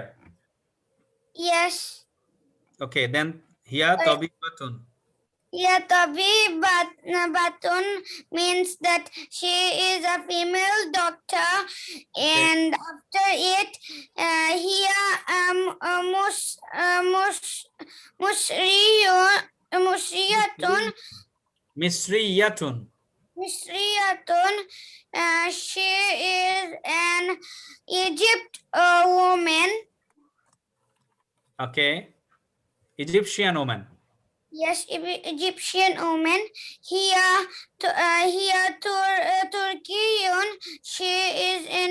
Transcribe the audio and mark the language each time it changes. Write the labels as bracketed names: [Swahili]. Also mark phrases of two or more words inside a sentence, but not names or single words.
[English] yes, Okay, then here tabibatun. yeah, tabibatun means that she is a female doctor, and after it here musriyatun Misriyatun. Misriyatun, she is an Egypt woman. Okay, Egyptian woman. Yes, Egyptian woman. Here Turkiyun, she is in